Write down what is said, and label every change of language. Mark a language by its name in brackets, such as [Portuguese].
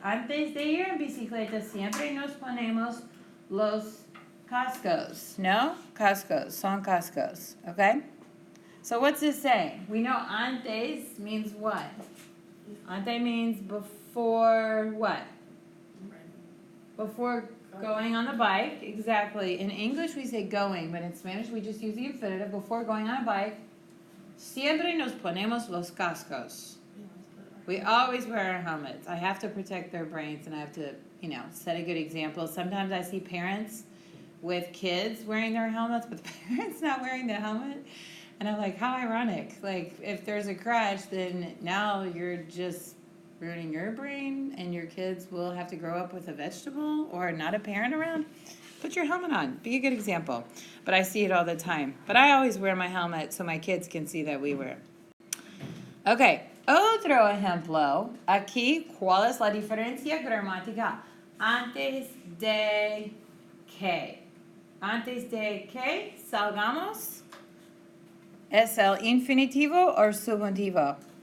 [Spanish] Antes de ir en bicicleta siempre nos ponemos los cascos. No? Cascos. Son cascos. [English] Okay? So what's this saying? We know antes means what? Ante means before what? Before going on the bike. Exactly. In English we say going, but in Spanish we just use the infinitive. Before going on a bike. [Spanish] Siempre nos ponemos los cascos. [English] We always wear our helmets. I have to protect their brains and I have to, set a good example. Sometimes I see parents with kids wearing their helmets, but the parents not wearing the helmet. And I'm like, how ironic. Like, if there's a crash, then now you're just ruining your brain and your kids will have to grow up with a vegetable or not a parent around. Put your helmet on. Be a good example. But I see it all the time. But I always wear my helmet so my kids can see that we wear it. [Spanish] Ok, otro ejemplo. Aquí, ¿cuál es la diferencia gramática? Antes de que. Antes de que salgamos. ¿Es el infinitivo o subjuntivo?